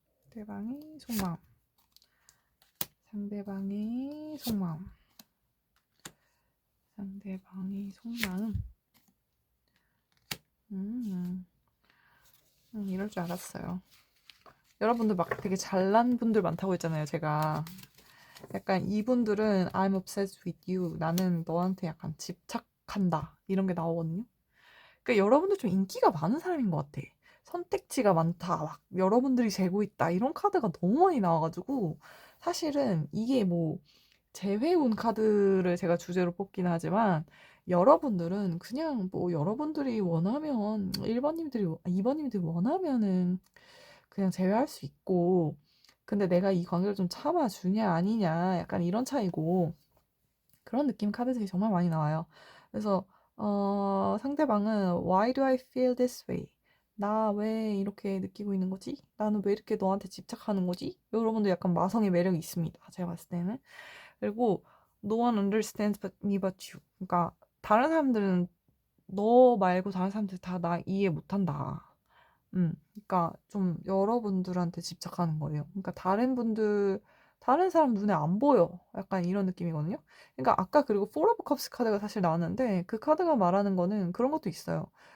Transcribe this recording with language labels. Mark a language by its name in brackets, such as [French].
[Korean] 상대방의 속마음. 상대방의 속마음. 상대방의 속마음. 이럴 줄 알았어요. 여러분들 막 되게 잘난 분들 많다고 했잖아요, 제가. 약간 이분들은 [English] I'm obsessed with you. [Korean] 나는 너한테 약간 집착한다. 이런 게 나오거든요. 그러니까 여러분들 좀 인기가 많은 사람인 것 같아. 선택지가 많다. 막 여러분들이 재고 있다. 이런 카드가 너무 많이 나와가지고 사실은 이게 뭐 재회운 카드를 제가 주제로 뽑기는 하지만, 여러분들은 그냥 뭐 여러분들이 원하면 1번님들이 2번님들이 원하면은 그냥 제외할 수 있고, 근데 내가 이 관계를 좀 참아주냐 아니냐 약간 이런 차이고, 그런 느낌 카드들이 정말 많이 나와요. 그래서 상대방은 [English] Why do I feel this way? [Korean] 나 왜 이렇게 느끼고 있는 거지? 나는 왜 이렇게 너한테 집착하는 거지? 여러분도 약간 마성의 매력이 있습니다. 제가 봤을 때는. 그리고 [English] No one understands me but you. [Korean] 그러니까 다른 사람들은, 너 말고 다른 사람들 다 나 이해 못한다. 그러니까 좀 여러분들한테 집착하는 거예요. 그러니까 다른 사람 눈에 안 보여. 약간 이런 느낌이거든요. 그러니까 아까, 그리고 포 오브 컵스 카드가 사실 나왔는데 그 카드가 말하는 거는 그런 것도 있어요.